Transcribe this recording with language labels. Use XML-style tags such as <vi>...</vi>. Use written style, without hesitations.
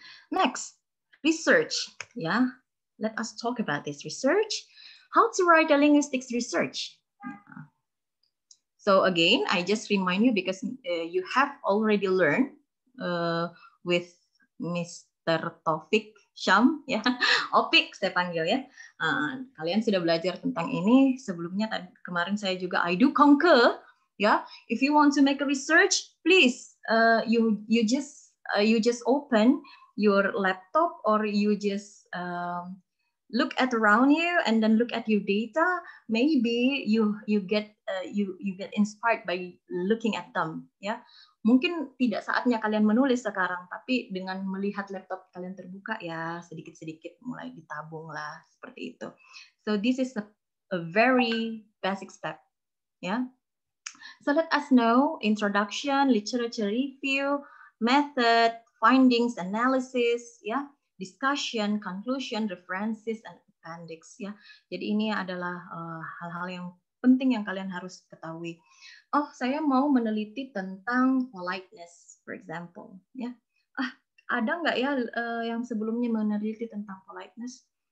<en>Next, research, yeah, let us talk about this research. How to write a linguistics research. So again, I just remind you, because you have already learned with Mr.</en> <id>Taufik Syam, ya, Opik saya panggil ya. Kalian sudah belajar tentang ini sebelumnya. Kemarin saya juga</id> <en>I do concur,</en> <id>ya.</id> <en>If you want to make a research, please you just open your laptop, or you just look at around you and then look at your data. Maybe you get inspired by looking at them, ya.</en> <id>Mungkin tidak saatnya kalian menulis sekarang, tapi dengan melihat laptop kalian terbuka, ya sedikit-sedikit mulai ditabung lah, seperti itu.</id> <en>So this is a very basic step, ya. So let us know introduction, literature review, method, findings, analysis, ya, discussion, conclusion, references, and appendix, ya.</en> <id>Jadi ini adalah hal-hal yang penting yang kalian harus ketahui. Oh, saya mau meneliti tentang politeness,</id> <en>for example,</en> <id>ya. Ada nggak ya yang sebelumnya meneliti tentang politeness?</id>